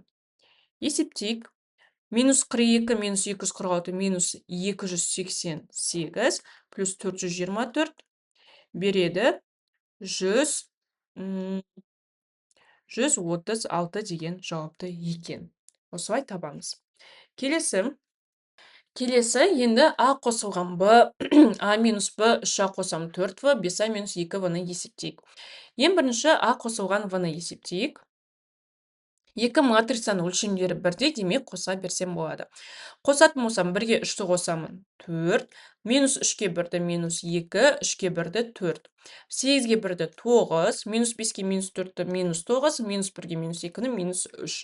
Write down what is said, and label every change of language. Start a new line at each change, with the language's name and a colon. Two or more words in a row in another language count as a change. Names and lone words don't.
Kazakh: Есептейік, -42, -246, -288 плюс 424 береді 136 деген жауапты екен. Осылай табамыз. Келесі енді А қосылған Б, А минус Б, 3А қосам 4В, 5А минус 2В-ны есептейік. Ең бірінші А қосылған В-ны есептейік. Екі матрицаның өлшемдері бірдей, демек қоса берсем болады. Қосатын болсам 1-ге 3-ті қосамын 4, -3-ке 1-ді -2, 3-ке 1-ді 4. 8-ге 1-ді 9, -5-ке -4-ті -9, -1-ге -2-ні -3.